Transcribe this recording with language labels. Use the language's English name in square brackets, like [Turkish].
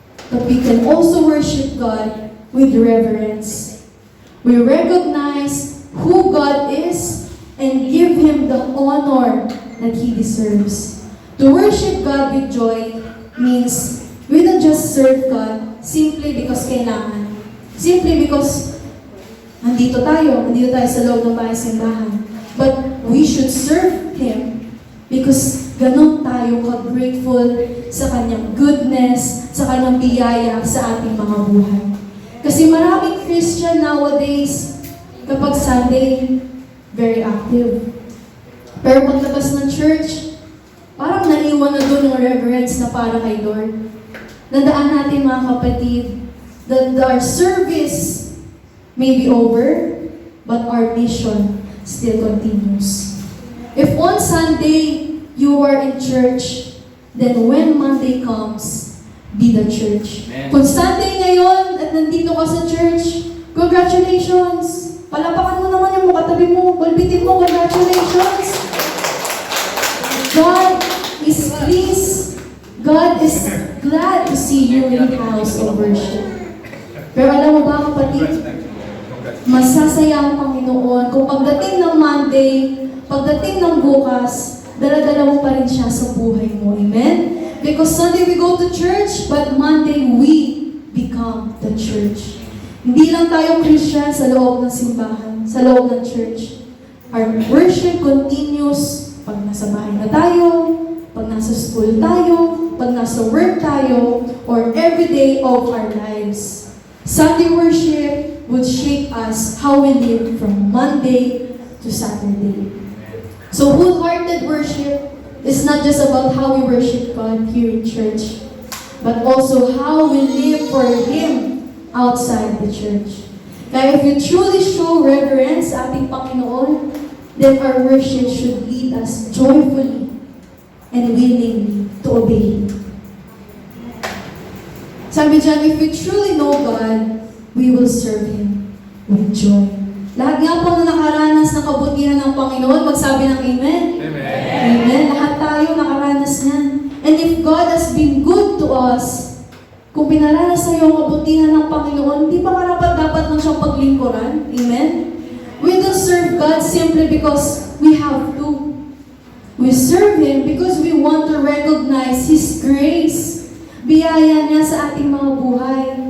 [English] But we can also worship God with reverence. We recognize who God is and give Him the honor that He deserves. To worship God with joy means we don't just serve God simply because kailangan. Simply because [Filipino] nandito tayo sa loob ng bahay simbahan. [English] But we should serve Him because [Filipino] ganun tayo ka-grateful sa Kanyang goodness, sa Kanyang biyaya sa ating mga buhay. Kasi maraming Christian nowadays, kapag Sunday, [English] very active. [Filipino] Pero paglabas ng church, parang naiwan na doon yung reverence na para kay Lord. Nandaan natin mga kapatid, [English] that our service may be over, but our mission still continues. If on Sunday you are in church, then when Monday comes, be the church. [Filipino] Amen. Kung Sunday ngayon at nandito ka sa church, congratulations! Palapakan mo naman yung katabi mo, balbitin mo, congratulations! [English] God is pleased. God is glad to see you in the house of worship. [Filipino] Pero alam mo ba, kapatid, masasaya ang Panginoon kung pagdating ng Monday, pagdating ng bukas, dala-dala mo pa rin siya sa buhay mo. [English] Amen? Because Sunday we go to church, but Monday we become the church. [Filipino] Hindi lang tayo Christian sa loob ng simbahan, sa loob ng church. [English] Our worship continues [Filipino] pag nasa bahay na tayo, pag nasa school tayo, pag nasa work tayo, [English] or every day of our lives. Sunday worship would shape us how we live from Monday to Saturday. So wholehearted worship is not just about how we worship God here in church, but also how we live for Him outside the church. Kaya if you truly show reverence [Filipino] sa ating Panginoon, [English] then our worship should lead us joyfully and willingly to obey Him. [Filipino] Sabi dyan, [English] if we truly know God, we will serve Him with joy. [Filipino] Lahat nga po na nakaranas ng kabutihan ng Panginoon, magsabi ng Amen. [English] Amen. Amen. [Filipino] Lahat tayo nakaranas niyan. [English] And if God has been good to us, [Filipino] kung pinaranas sa iyo ang kabutihan ng Panginoon, hindi ba dapat nang siyang paglingkuran? [English] Amen? We don't serve God simply because we have to. We serve Him because we want to recognize His grace. [Filipino] Biyaya niya sa ating mga buhay.